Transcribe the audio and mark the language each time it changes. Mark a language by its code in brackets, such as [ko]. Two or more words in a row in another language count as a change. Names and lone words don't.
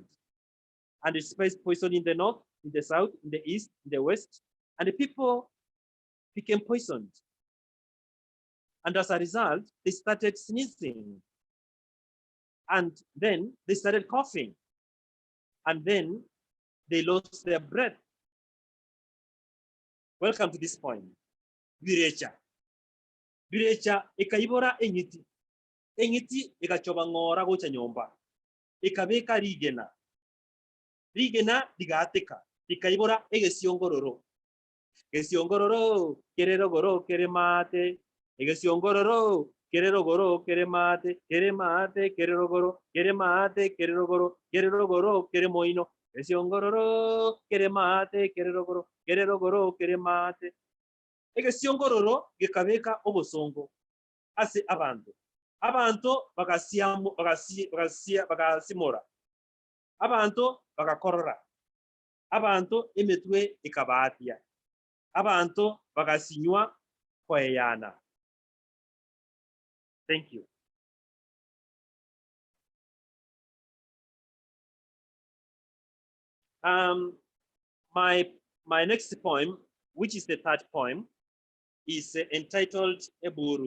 [en] And it spread poison in the north, in the south, in the east, in the west, and the people became poisoned. And as a result, they started sneezing. And then they started coughing. And then they lost their breath. Welcome to this point. [guz] Virecha. Virecha ikaibora enyiti. Enyiti ikachoba ngora gocha nyomba. Ikabeka rigena. Rigena digateka. Ikaibora egesiongororo. Gesiongororo, kerero goro, keremate. Egesiongororo, kerero goro, keremate, keremate, kerero goro, keremate, kerero goro, keremoino. Gesiongororo, keremate, kerero goro, keremate. Egesiongororo, gekabeka obosongo. Ase abantu. Abantu bagasimora. Abantu bagakorora. Abantu emetwe ikabatia. Abantu bagasinywa kweyana. [en] Thank you. My next poem, which is the third poem, is entitled Eburu.